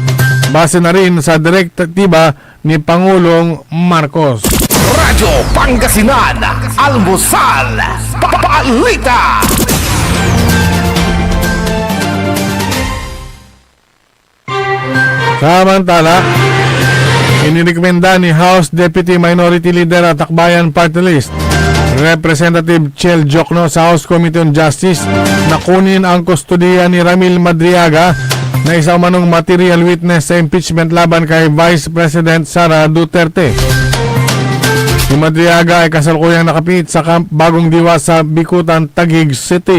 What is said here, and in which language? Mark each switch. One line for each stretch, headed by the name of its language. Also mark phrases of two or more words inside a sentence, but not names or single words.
Filipino: Base na rin sa direktiba ni Pangulong Marcos. Radyo Pangasinan, Almusal, Balita. Samantala, inirekomenda ni House Deputy Minority Leader at Akbayan Party List Representative Chel Jokno sa House Committee on Justice na kunin ang kustodiya ni Ramil Madriaga na isa umanong
English: material witness
Filipino: sa impeachment laban kay Vice President Sara Duterte. Si Madriaga ay kasalukuyang nakapit sa Camp Bagong Diwa sa Bikutan, Taguig City.